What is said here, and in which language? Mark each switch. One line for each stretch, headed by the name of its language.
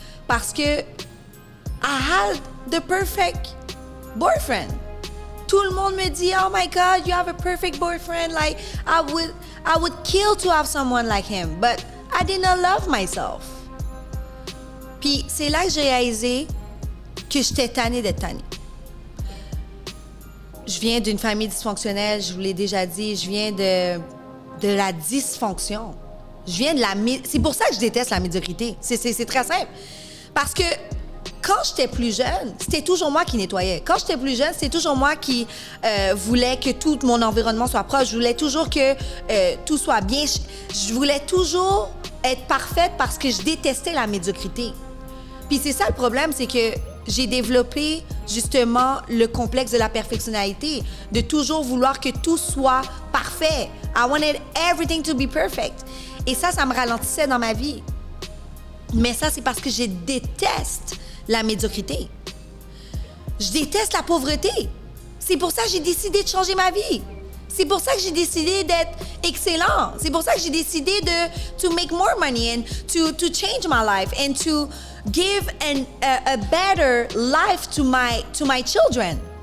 French: Parce que
English: I had the perfect boyfriend.
French: Tout le monde me dit,
English: oh my God, you have a perfect boyfriend. Like, I would kill to have someone like him. But I didn't love myself.
French: Puis c'est là que j'ai réalisé que j'étais tannée d'être tannée. Je viens d'une famille dysfonctionnelle, je vous l'ai déjà dit. Je viens de la dysfonction. C'est pour ça que je déteste la médiocrité. C'est très simple. Parce que quand j'étais plus jeune, c'était toujours moi qui nettoyais. Quand j'étais plus jeune, c'était toujours moi qui voulais que tout mon environnement soit proche. Je voulais toujours que tout soit bien. Je voulais toujours être parfaite parce que je détestais la médiocrité. Puis c'est ça le problème, c'est que j'ai développé justement le complexe de la perfectionnalité, de toujours vouloir que tout soit parfait.
English: I wanted everything to be perfect.
French: Et ça me ralentissait dans ma vie. Mais ça, c'est parce que je déteste la médiocrité. Je déteste la pauvreté. C'est pour ça que j'ai décidé de changer ma vie. C'est pour ça que j'ai décidé d'être excellent. C'est pour ça que j'ai décidé
English: to make more money and to change my life and to give a better life to my children.